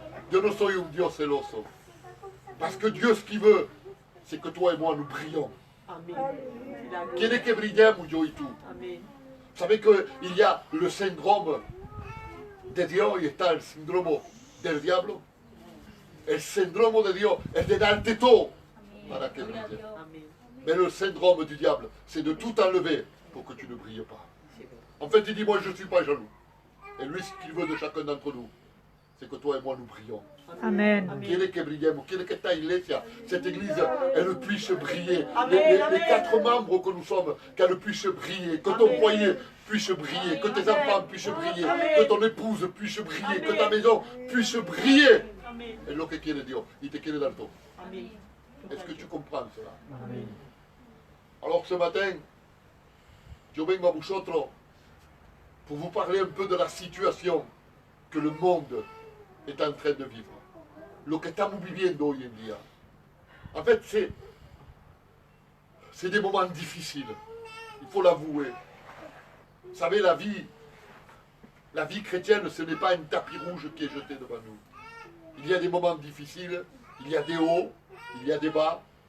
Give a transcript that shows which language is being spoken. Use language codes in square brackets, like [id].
[es] Yo no soy un Dios celoso. [fr] Parce que Dieu, ce qu'il veut, c'est que toi et moi, nous brillons. [es] Quiere que brillemos, yo y tú. [fr] Vous savez qu'il y a le syndrome de [es] Dios y está el síndrome del diablo. El syndrome de Dios es de darte todo para que brilles. [fr] Mais le syndrome du diable, c'est de tout enlever pour que tu ne brilles pas. En fait, il dit, moi, je ne suis pas jaloux. Et lui, ce qu'il veut de chacun d'entre nous, c'est que toi et moi, nous brillons. Amen. [es] Quiere que brillemos, quiere que esta iglesia, [fr] cette église, elle puisse briller. Les 4 membres que nous sommes, qu'elle puisse briller, que ton foyer puisse briller, que tes enfants puissent briller, que ton épouse puisse briller, que ta maison puisse briller. [es] Et lo que quiere Dios, il te quiere dar todo. [fr] Est-ce que tu comprends cela? Alors ce matin, [es] yo vengo a vosotros [fr] pour vous parler un peu de la situation que le monde est en train de vivre. [es] Lo que estamos viviendo hoy en día. [fr] En fait, c'est des moments difficiles. Il faut l'avouer. Vous savez, la vie chrétienne, ce n'est pas un tapis rouge qui est jeté devant nous. Il y a des moments difficiles, il y a des hauts, il y a des bas.